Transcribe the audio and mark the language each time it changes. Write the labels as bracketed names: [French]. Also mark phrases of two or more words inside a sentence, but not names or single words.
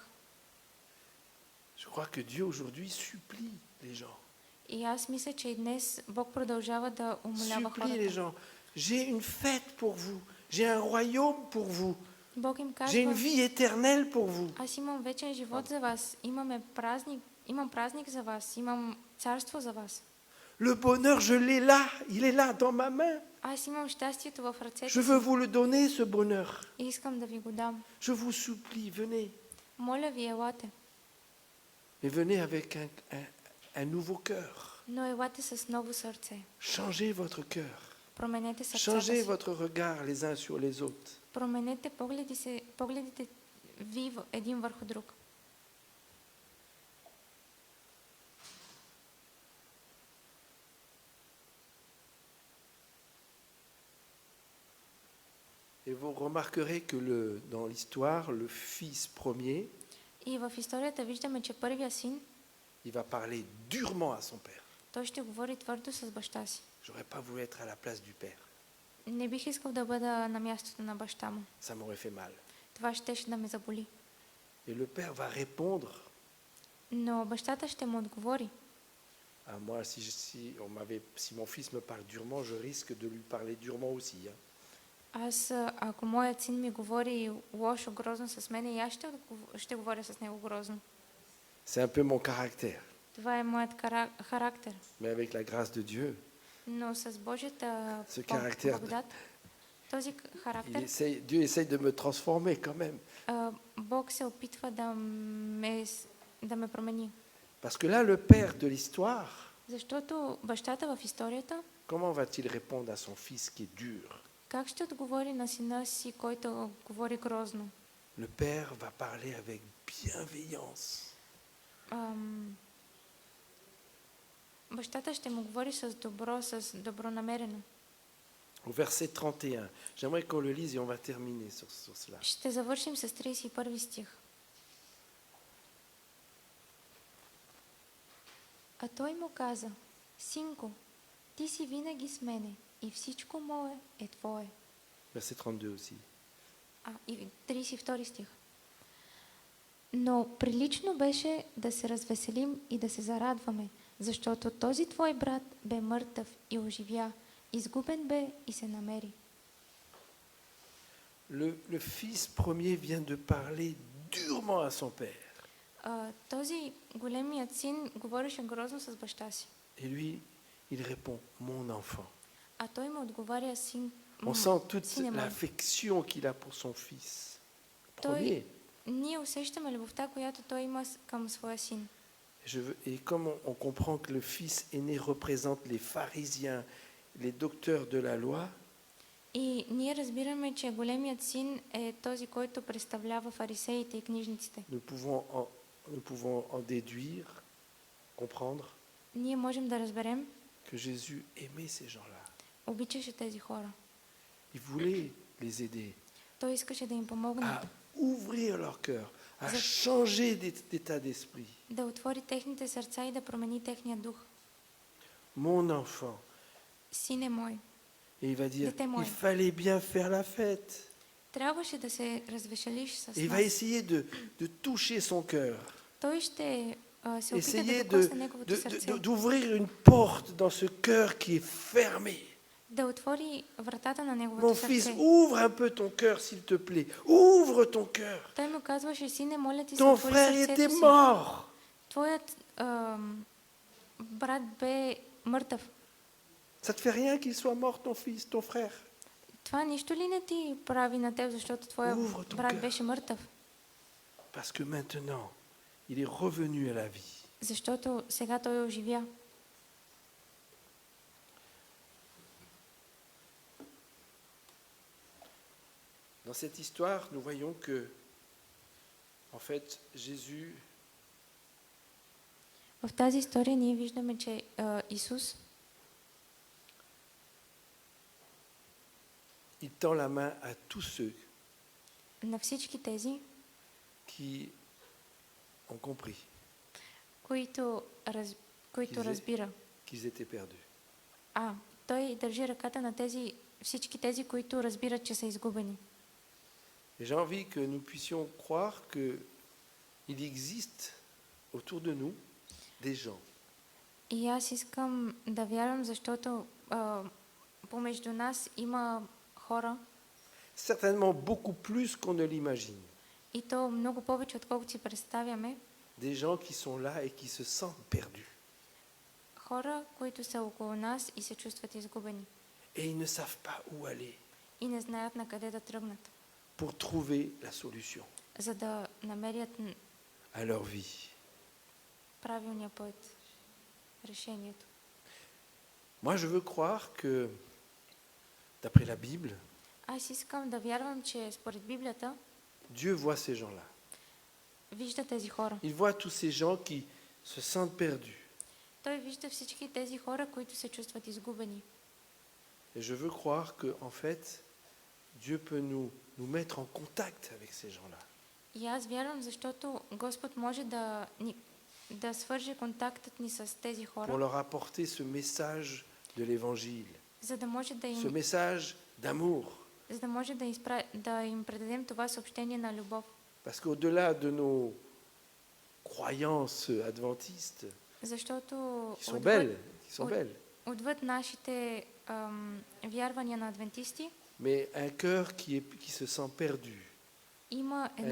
[French] Je crois que Dieu aujourd'hui supplie les gens. [Bulgarian] И аз мисля, че и днес Бог продължава да умолява [French] Supplie les [Bulgarian] хората. [French] gens. J'ai une fête pour vous. J'ai un royaume pour vous. [Bulgarian] Бог им [French] J'ai une [Bulgarian] казва, [French] vie éternelle pour vous. [Bulgarian] аз имам вечен живот за вас, имам празник за вас, имам царство за вас. [French] Le bonheur, je l'ai là. Il est là dans ma main. [Bulgarian] Аз имам щастието в [French] Je [Bulgarian] ръцете [French] veux [Bulgarian] си [French] vous le donner, ce bonheur. [Bulgarian] и искам да ви го дам. [French] Je vous supplie, venez. [Bulgarian] Моля ви, елате. [French] Mais venez avec un nouveau cœur. [Bulgarian] Но елате с ново сърце. [French] Changez votre cœur. [Bulgarian] Променете сърцата [French] Changez [Bulgarian] си. [French] votre regard les uns sur les autres. [Bulgarian] Променете погледите ви един върху друг. [French] Et vous remarquerez que dans l'histoire, le fils premier, [Bulgarian] И в историята виждаме, че първия син, [French] il va parler durement à son père. [Bulgarian] той ще говори твърдо с баща си. [French] J'aurais pas voulu être à la place du père. [Bulgarian] Не бих искал да бъда на мястото на баща му. [French] Ça m'aurait fait mal. [Bulgarian] Това щеше да ме заболи. [French] Et le père va répondre. [Bulgarian] Но бащата ще му отговори. [French] Ah, moi, si mon fils me parle durement, je risque de lui parler durement aussi. Hein. [Bulgarian] Аз, ако моят син ми говори лошо, грозно с мен, и аз ще говоря с него грозно. [French] C'est un peu mon caractère. [Bulgarian] Това е моят характер. [French] Mais avec la grâce de Dieu, [Bulgarian] Но с Божията [French] Ce caractère- [Bulgarian] благодат, този характер, [French] Dieu essaye de me transformer quand même. [Bulgarian] Бог се опитва да ме промени. [French] Parce que là, le père de l'histoire, [Bulgarian] Защото бащата в историята, [French] comment va-t-il répondre à son fils qui est dur? [Bulgarian] как ще отговори на сина си, който говори грозно? [French] Le père va parler avec bienveillance. [Bulgarian] Бащата ще му говори с добронамерено. [French] Au verset 31, j'aimerais qu'on le lise et on va terminer sur cela. [Bulgarian] Ще завършим с 31 стих. А той му каза: Синко, ти си винаги с мене и всичко мое е твое. [French] Verset 32 aussi. [Bulgarian] И 32 стих. Но прилично беше да се развеселим и да се зарадваме, защото този твой брат бе мъртъв и оживя, изгубен бе и се намери. [French] Le fils premier vient de parler durement à son père. [Bulgarian] Този големият син говореше грозно с баща си. [French] Et lui, il répond, mon enfant. [Bulgarian] А той му отговаря: син. [French] On sent toute [Bulgarian] сине мой. [French] l'affection qu'il a pour son fils. [Bulgarian] Той, [French] Premier. [Bulgarian] ние усещаме любовта, която той има към своя син. [French] Et comme on comprend que le fils aîné représente les pharisiens, les docteurs de la loi, [Bulgarian] И ние разбираме, че големият син е този, който представлява фарисеите и книжниците. [French] nous pouvons en déduire, comprendre [Bulgarian] Ние можем да разберем, [French] que Jésus aimait ces gens-là. [Bulgarian] обичаше тези хора. [French] Il voulait les aider [Bulgarian] Той искаше да им помогне, [French] à ouvrir leur cœur, à changer d'état d'esprit. [Bulgarian] да отвори техните сърца и да промени техния дух. [French] Mon enfant. [Bulgarian] Сине мой, [French] Et il va dire, [Bulgarian] Дете мой. [French] il fallait bien faire la fête. [Bulgarian] трябваше да се развеселиш с [French] Et il va [Bulgarian] нас. [French] essayer de toucher son cœur. [Bulgarian] Той ще се опита [French] Essayer [Bulgarian] да докосне неговото сърце, [French] d'ouvrir une porte dans ce cœur qui est fermé. [Bulgarian] да отвори вратата на неговото [French] Mon fils, [Bulgarian] сърце. [French] ouvre un peu ton cœur, s'il te plaît. Ouvre ton cœur. [Bulgarian] Той му казваше: сине, моля ти се, [French] Ton [Bulgarian] отвори [French] frère [Bulgarian] сърцето [French] était [Bulgarian] си. [French] mort. [Bulgarian] Твоят брат бе мъртъв. [French] Ça te fait rien qu'il soit mort, ton fils, ton frère? [Bulgarian] Това нищо ли не ти прави на теб, защото твоя [French] Ouvre ton [Bulgarian] брат [French] cœur. [Bulgarian] беше мъртъв? [French] Parce que maintenant, il est revenu à la vie. [Bulgarian] Защото сега той оживя. [French] Dans cette histoire, nous voyons que, en fait, Jésus, [Bulgarian] В тази история ние виждаме, че Исус [French] il tend la main à tous ceux [Bulgarian] на всички тези, [French] qui ont compris [Bulgarian] които [French] Qu'ils aient- [Bulgarian] разбира, [French] qu'ils étaient perdus. [Bulgarian] той държи ръката на всички тези, които разбират, че са изгубени. [French] Et j'ai envie que nous puissions croire qu'il existe autour de nous des gens [Bulgarian] И аз искам да вярвам, защото помежду нас има хора, [French] certainement beaucoup plus qu'on ne l'imagine. [Bulgarian] и то много повече, отколкото си представяме. [French] Des gens qui sont là et qui se sentent perdus. [Bulgarian] Хора, които са около нас и се чувстват изгубени. [French] Et ils ne savent pas où aller [Bulgarian] И не знаят на къде да тръгнат, [French] pour trouver la solution [Bulgarian] за да намерят [French] à leur vie. [Bulgarian] правилния път, решението. [French] Moi, je veux croire que, d'après la Bible, [Bulgarian] Аз искам да вярвам, че според Библията [French] Dieu voit ces gens-là. [Bulgarian] вижда тези хора. [French] Il voit tous ces gens qui se sentent perdus. [Bulgarian] Той вижда всички тези хора, които се чувстват изгубени. [French] Et je veux croire que, en fait, Dieu peut nous mettre en contact avec ces gens-là. [Bulgarian] И аз вярвам, защото Господ може да свърже контактът ни с тези [French] Pour [Bulgarian] хора, [French] leur apporter ce message de l'Évangile, [Bulgarian] за да може [French] ce message d'amour. [Bulgarian] да им предадем това съобщение на любов. [French] Parce qu'au-delà de nos croyances adventistes, [Bulgarian] Защото [French] qui sont belles, [Bulgarian] отвъд нашите вярвания на адвентисти, [French] mais un cœur qui se sent perdu, [Bulgarian] има [French] un